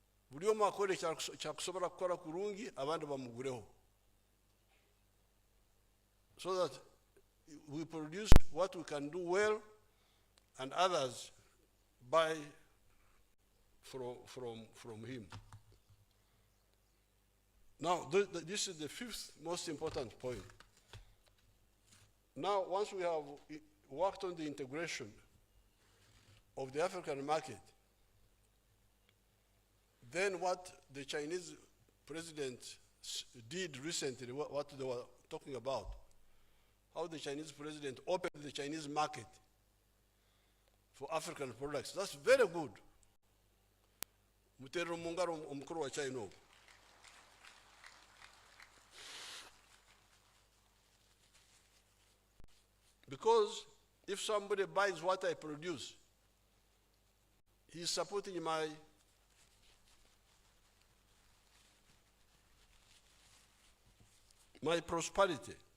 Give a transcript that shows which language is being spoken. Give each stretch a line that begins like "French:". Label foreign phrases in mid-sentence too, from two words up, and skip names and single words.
Ganda: buli omu akore kyakusobora kukora kurungi abandi bamugureho,
English: so that we produce what we can do well and others buy from him. Now, this is the fifth most important point. Now, once we have worked on the integration of the African market, then what the Chinese president did recently, what they were talking about, how the Chinese president opened the Chinese market for African products. That's very good.
Ganda: Mutero mungaro omukuru wa China.
English: Because if somebody buys what I produce, he's supporting my prosperity.